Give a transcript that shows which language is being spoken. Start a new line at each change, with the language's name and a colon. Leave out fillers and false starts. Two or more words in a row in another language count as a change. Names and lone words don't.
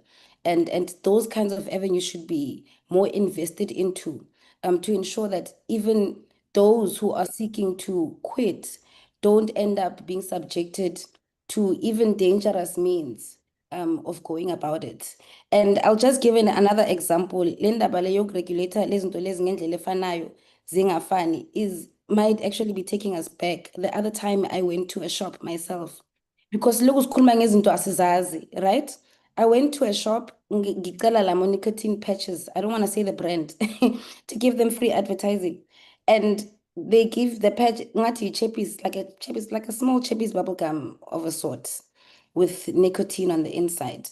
English: And those kinds of avenues should be more invested into to ensure that even those who are seeking to quit don't end up being subjected to even dangerous means of going about it. And I'll just give another example. Linda Baleyok regulator
North Ndebele: lezinto lezi ngendlela efanayo zingafani
English: is might actually be taking us back. The other time I went to a shop myself because
North Ndebele: loku sikhuluma ngezinto asizazi,
English: right? I went to a shop,
North Ndebele: ngicela lamo
English: nicotine patches. I don't want to say the brand to give them free advertising. And they give the patch,
North Ndebele: ngathi chappies,
English: like a small chappies bubble gum of a sort with nicotine on the inside.